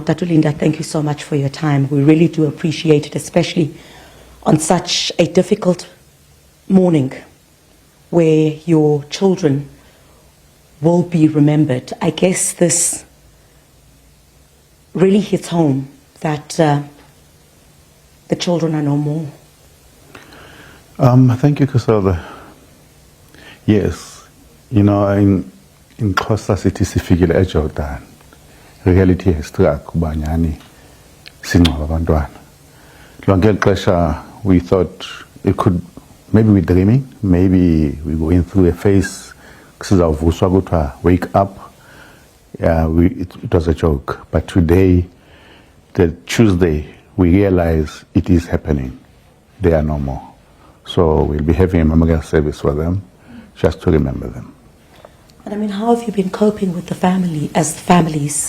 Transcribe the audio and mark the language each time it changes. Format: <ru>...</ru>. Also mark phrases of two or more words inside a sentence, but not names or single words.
<en>Tatu Linda, thank you so much for your time. We really do appreciate it, especially on such a difficult morning where your children will be remembered. I guess this really hits home that the children are no more. Thank you, Chriselda. Yes, in Xhosa</en> <xh>sithi sifikile eJordan.</xh> <en>Reality has struck</en> <xh>ubanyani singcwaba abantwana. Lonke ixesha</xh> <en>we thought it could, maybe we're dreaming, maybe we're going through a phase</en> <xh>kusizavuswa kuthiwa</xh> <en>wake up. It was a joke, but today, the Tuesday, we realize it is happening. They are no more. So we'll be having a memorial service for them, just to remember them. And how have you been coping with the family, as the families?</en>